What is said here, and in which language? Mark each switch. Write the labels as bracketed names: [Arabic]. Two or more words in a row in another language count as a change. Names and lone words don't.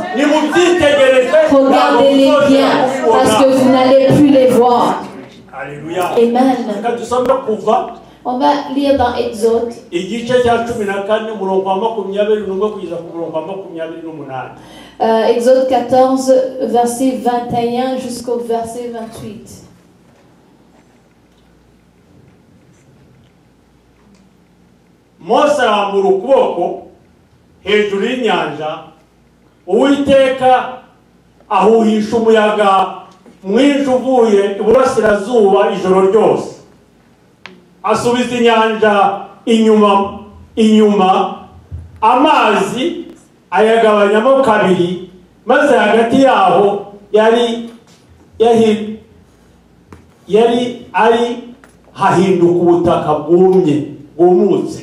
[French] Regardez-les bien parce que vous n'allez plus les voir. Amen. On va lire dans Exode. Exode 14, verset 21 jusqu'au verset 28. [Kinyarwanda] Mose arambura ukuboko hejuru y'inyanja, Uwiteka ahuhisha umuyaga mwinshi uvuye iburasirazuba ijoro ryose, asubiza inyanja inyuma, amazi ayagabanyamo kabiri, maze hagati yaho yari hahinduka ubutaka bwumutse.